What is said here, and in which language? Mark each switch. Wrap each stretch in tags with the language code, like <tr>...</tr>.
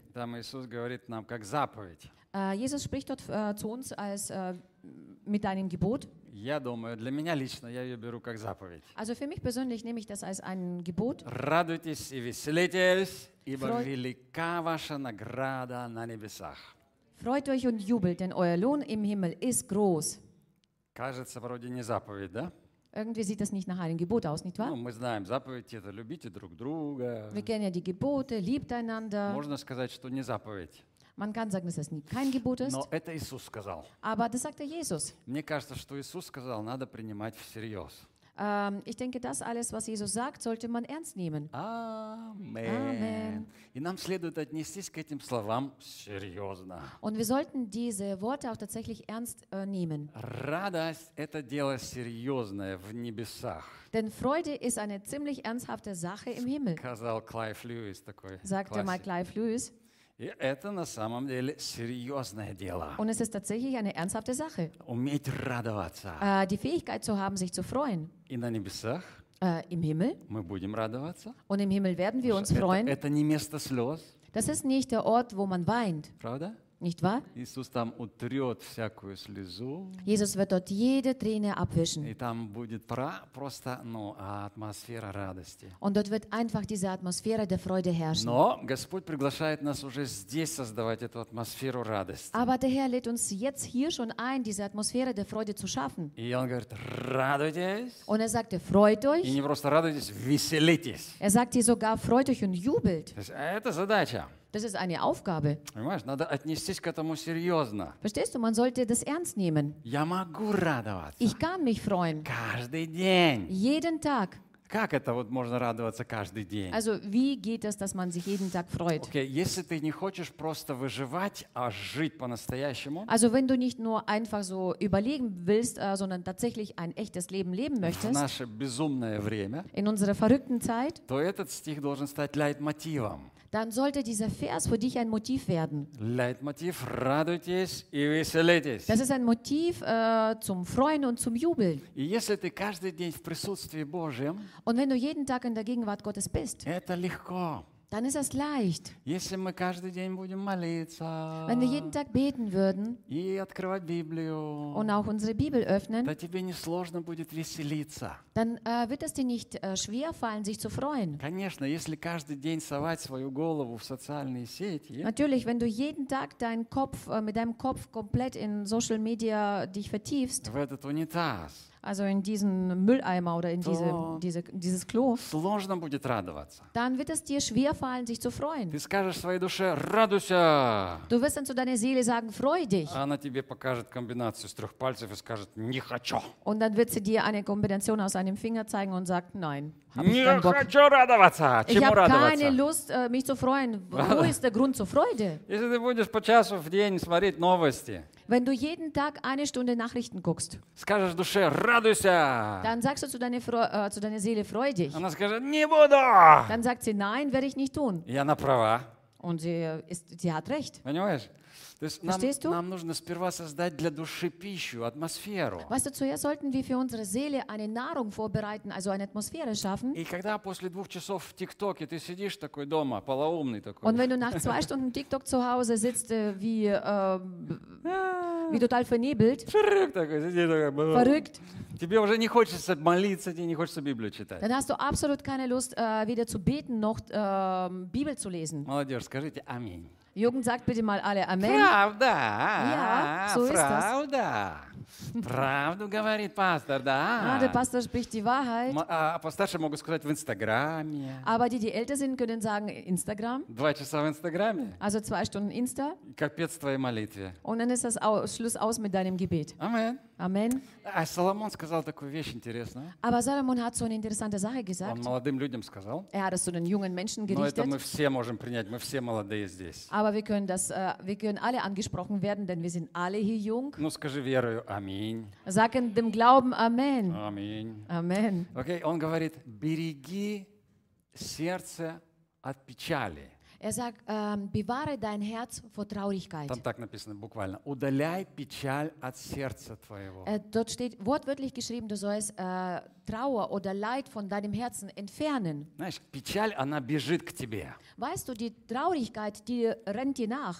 <ru>Там Иисус говорит нам как заповедь.</ru> <de>Jesus spricht dort zu uns als mit einem Gebot.</de> <ru>Я думаю, для меня лично я ее беру как заповедь.</ru> <de>Also für mich persönlich nehme ich das als ein Gebot.</de> <ru>Радуйтесь и веселитесь, ибо велика ваша награда на небесах.</ru> <de>Freut euch und jubelt, denn euer Lohn im Himmel ist groß.</de> <ru>Кажется, вроде не заповедь, да?</ru> <de>Irgendwie sieht das nicht nach einem Gebot aus, nicht wahr?</de> <ru>Ну, мы знаем, заповедь это любите друг друга.</ru> <de>Wir kennen ja die Gebote, liebt einander.</de> <ru>Можно сказать, что не заповедь.</ru> <de>Man kann sagen, dass es kein Gebot ist.</de> <ru>Но это Иисус сказал.</ru> <de>Aber das sagte Jesus.</de> <ru>Мне кажется, что Иисус сказал, надо принимать всерьез.</ru> <de>Ich denke, das alles, was Jesus sagt, sollte man ernst nehmen. Amen.</de> <ru>И нам следует отнестись к этим словам серьезно.</ru> <de>Und wir sollten diese Worte auch tatsächlich ernst nehmen.</de> <ru>Радость – это дело серьезное в небесах.</ru> <de>Denn Freude ist eine ziemlich ernsthafte Sache im Himmel.</de> <ru>Сказал Клайв Льюис такой.</ru> <de>Sagte mal Clive Lewis.</de> <ru>И это на самом деле серьезное дело.</ru> <de>Und es ist tatsächlich eine ernsthafte Sache.</de> <ru>Уметь радоваться.</ru> <de>Die Fähigkeit zu haben, sich zu freuen.</de> <ru>И на небесах.</ru> <de>Im Himmel.</de> <ru>Мы будем радоваться.</ru> <de>Und im Himmel werden wir uns freuen.</de> <ru>Это не место слез.</ru> <de>Das ist nicht der Ort, wo man weint.</de> <ru>Правда?</ru> <de>Nicht wahr?</de> <ru>Иисус там утрет всякую слезу.</ru> <de>Jesus wird dort jede Träne abwischen.</de> <ru>И там будет просто, ну, атмосфера радости.</ru> <de>Und dort wird einfach diese Atmosphäre der Freude herrschen.</de> <ru>Но Господь приглашает нас уже здесь создавать эту атмосферу радости.</ru> <de>Aber der Herr lädt uns jetzt hier schon ein, diese Atmosphäre der Freude zu schaffen.</de> <ru>И он говорит: радуйтесь.</ru> <de>Und er sagte: Freut euch.</de> <ru>И не просто радуйтесь, веселитесь.</ru> <de>Er sagte sogar: Freut euch und jubelt.</de> <ru>Это задача.</ru> <de>Das ist eine Aufgabe.</de> <ru>Понимаешь, надо отнестись к этому серьезно.</ru> <de>Verstehst du, man sollte das ernst nehmen.</de> <ru>Я могу радоваться.</ru> <de>Ich kann mich freuen.</de> <ru>Каждый день.</ru> <de>Jeden Tag.</de> <ru>Как это вот можно радоваться каждый день?</ru> <de>Also, wie geht das, dass man sich jeden Tag freut?</de> <ru>Okay, если ты не хочешь просто выживать, а жить по-настоящему.</ru> <de>Also, wenn du nicht nur einfach so überleben willst, sondern tatsächlich ein echtes Leben leben möchtest.</de> <ru>В наше безумное время.</ru> <de>In unserer verrückten Zeit.</de> <ru>То этот стих должен стать лейтмотивом.</ru> <de>Dann sollte dieser Vers für dich ein Motiv werden.</de> <ru>Leitmotiv, радуйтесь и веселитесь.</ru> <de>Das ist ein Motiv zum Freuen und zum Jubeln.</de> <ru>И если ты каждый день в присутствии Божьем,</ru> <de>und wenn du jeden Tag in der Gegenwart Gottes bist,</de> <ru>это легко.</ru> <de>Dann ist das leicht.</de> <ru>Если мы каждый день будем молиться,</ru> <de>wenn wir jeden Tag beten würden,</de> <ru>и открывать Библию,</ru> <de>und auch unsere Bibel öffnen,</de> <ru>то тебе не сложно будет веселиться.</ru> <de>Dann wird es dir nicht schwer fallen, sich zu freuen.</de> <ru>Конечно, если каждый день совать свою голову в социальные сети,</ru> <de>natürlich, wenn du jeden Tag deinen Kopf mit deinem Kopf komplett in Social Media dich vertiefst,</de> <ru>в этот унитаз,</ru> <de>also in diesen Mülleimer oder in dieses Klo,</de> <ru>сложно будет радоваться.</ru> <de>Dann wird es dir schwer fallen, sich zu freuen.</de> <ru>Ты скажешь своей душе: радуйся.</ru> <de>Du wirst dann zu deiner Seele sagen: Freu dich.</de> <ru>Она тебе покажет комбинацию из трех пальцев и скажет: не хочу.</ru> <de>Und dann wird sie dir eine Kombination aus einem Finger zeigen und sagt: Nein. Ich habe keine Lust, mich zu freuen. Wo ist der Grund zur Freude?</de> <ru>Если ты будешь по часу в день смотреть новости.</ru> <de>Wenn du jeden Tag eine Stunde Nachrichten guckst,</de> <ru>скажешь душе: радуйся.</ru> <de>Dann sagst du zu deiner Seele: Freu dich.</de> <ru>Она скажет: не буду.</ru> <de>Dann sagt sie: Nein, werde ich nicht tun.</de> <ru>И она права.</ru> <de>Und sie hat recht.</de> <ru>Понимаешь?</ru> <de>Verstehst du?</de> <ru>Нам нужно сперва создать для души пищу, атмосферу.</ru> <de>Weißt du, zuerst sollten wir für unsere Seele eine Nahrung vorbereiten, also eine Atmosphäre schaffen.</de> <ru>И когда после двух часов в ТикТоке ты сидишь такой дома, полоумный такой.</ru> <de>Und wenn du nach zwei Stunden TikTok zu Hause sitzt, wie total vernebelt. Verrückt</de> <ru>такой, сидишь такой.</ru> <de>Verrückt.</de> <ru>Тебе уже не хочется молиться, тебе не хочется Библию читать.</ru> <de>Dann hast du absolut keine Lust, weder zu beten noch Bibel zu lesen.</de> <ru>Молодежь, скажите аминь.</ru> <de>Jugend, sagt bitte mal alle Amen.</de> <ru>Правда.</ru> <de>Ja, so</de> <ru>правда.</ru> <de>Ist das.</de> <ru>Правду говорит пастор, да.</ru> <de>Der Pastor spricht die Wahrheit.</de> <ru>Постарше могут сказать в Инстаграме.</ru> <de>Aber die älter sind, können sagen Instagram.</de> <ru>Два часа в Инстаграме.</ru> <de>Also zwei Stunden Insta.</de> <ru>Капец твоей молитве.</ru> <de>Und dann ist das Schluss aus mit deinem Gebet. Amen. Amen.</de> <ru>А Соломон сказал такую вещь интересную.</ru> <de>Aber Salomon hat so eine interessante Sache gesagt.</de> <ru>Он молодым людям сказал.</ru> <de>Er hat es zu den jungen Menschen gerichtet.</de> <ru>Но это мы все можем принять, мы все молодые здесь.</ru> <de>Aber wir können alle angesprochen werden, denn wir sind alle hier jung.</de> <ru>Ну скажи верою, аминь.</ru> <de>Sagen dem Glauben, Amen.</de> <ru>Аминь.</ru> <de>Amen.</de> <ru>Okay, он говорит, береги сердце от печали.</ru> <de>Er sagt, bewahre dein Herz vor Traurigkeit.</de> <ru>Там так написано, буквально. Удаляй печаль от сердца твоего.</ru> <de>Dort steht wortwörtlich geschrieben, du sollst Trauer oder Leid von deinem Herzen entfernen.</de> <ru>Знаешь, печаль, она бежит к тебе.</ru> <de>Weißt du, die Traurigkeit, die rennt dir nach.</de>